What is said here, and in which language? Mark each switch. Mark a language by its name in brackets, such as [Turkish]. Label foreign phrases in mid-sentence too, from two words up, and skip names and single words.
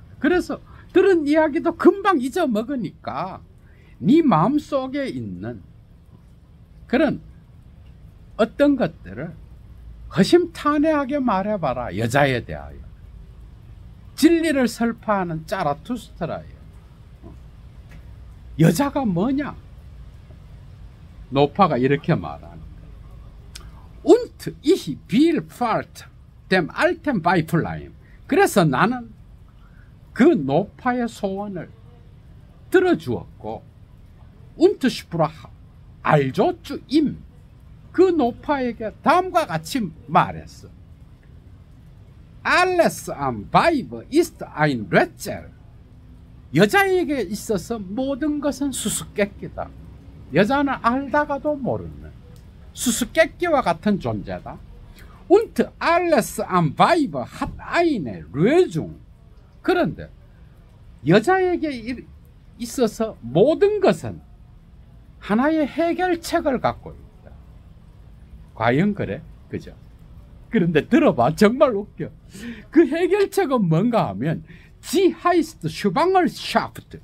[Korean] 그래서 들은 이야기도 금방 잊어먹으니까 네 마음속에 있는 그런 어떤 것들을 허심탄회하게 말해봐라. 여자에 대하여. 진리를 설파하는 짜라투스트라예요. 여자가 뭐냐? 노파가 이렇게 말하는 거예요. [German] Und ich will fort dem alten Weiblein. [Korean] 그래서 나는 그 노파의 소원을 들어주었고 [German] Und sprach also zu ihm. [Korean] 그 노파에게 다음과 같이 말했어. [German] Alles am Weib ist ein Rätsel. [Korean] 여자에게 있어서 모든 것은 수수께끼다. 여자는 알다가도 모르는 수수께끼와 같은 존재다. [German] Und alles am Weib hat eine Lösung. [Korean] 그런데 여자에게 있어서 모든 것은 하나의 해결책을 갖고 있다. 과연 그래? 그죠? 그런데 들어봐. 정말 웃겨. 그 해결책은 뭔가 하면 [German] Sie heißt Schwangerschaft.